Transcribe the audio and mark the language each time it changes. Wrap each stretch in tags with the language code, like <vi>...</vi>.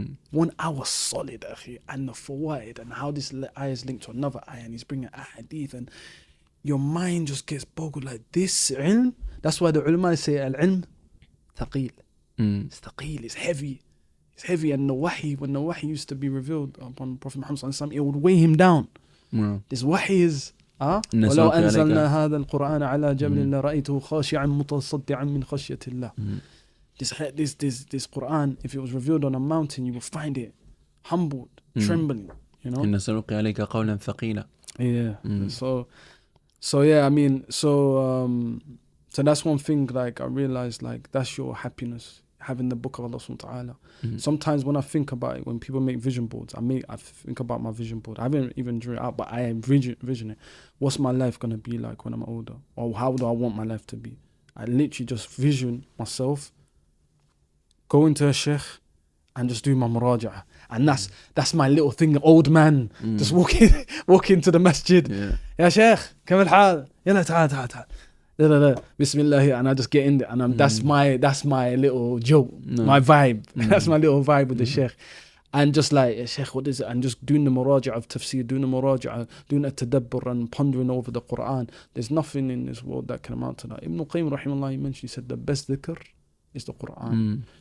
<en>1 hour solid, akhi, and the fawaid, and how this ayah is linked to another ayah, and he's bringing a hadith, and your mind just gets boggled like this ilm. That's why the ulama say al-ilm thaqeel. It's thaqeel, it's heavy. It's heavy, and the wahi, when the wahi used to be revealed upon Prophet Muhammad sallallahu alaihi wasallam, it would weigh him down. This wahi is</en> <ar>وَلَوْ أَنزَلْنَا هَذَا الْقُرْآنَ عَلَى جَبْلٍ لَرَأَيْتُهُ خَاشِعًا مُتَصَدِّعًا مِنْ خَشْيَةِ اللَّهِ.</ar> <en>This Qur'an, if it was revealed on a mountain, you will find it humbled, trembling, you know.</en> <ar>إِنَّ سَنُلْقِي عَلَيْكَ قَوْلًا ثَقِيلًا.</ar> <en>Yeah. So yeah, I mean, so that's one thing, like, I realized, like, that's your happiness, having the book of Allah subhanahu wa ta'ala. Sometimes when I think about it, when people make vision boards, I think about my vision board. I haven't even drew it out, but I am vision it. What's my life going to be like when I'm older? Or how do I want my life to be? I literally just vision myself go into a sheikh and just do my muraja'ah. And that's my little thing, old man, just walk into the masjid.</en> <ar>Ya sheikh, كيف الحال؟ يلا تعال.</ar> <en>Bismillah, and I just get in there, and that's my little joke, my vibe. That's my little vibe with the sheikh. And just like, sheikh, what is it? And just doing the muraja'ah of tafsir, doing a tadabbur and pondering over the Qur'an. There's nothing in this world that can amount to that. Ibn Qayyim rahimahullah, he mentioned, he said the best dhikr is the Qur'an.</en>